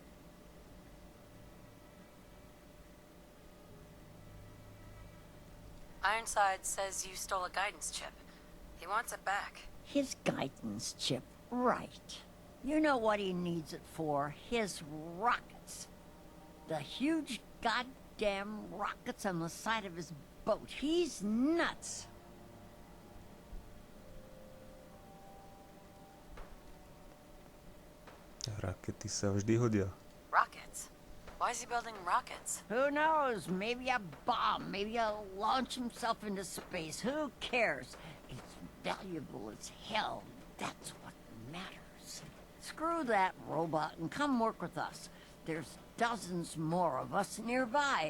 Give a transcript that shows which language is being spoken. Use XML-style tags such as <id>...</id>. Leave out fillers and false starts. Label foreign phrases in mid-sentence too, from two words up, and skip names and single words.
<en>Ironside says you stole a guidance chip. He wants it back. His guidance chip, right. You know what he needs it for? His rockets. The huge goddamn rockets on the side of his boat. He's nuts.</en> <sk>Rakety sa vždy hodia.</sk> <en>Rockets? Why is he building rockets? Who knows? Maybe a bomb. Maybe he'll launch himself into space. Who cares? It's valuable as hell. That's what matters. Screw that robot and come work with us. There's dozens more of us nearby.</en>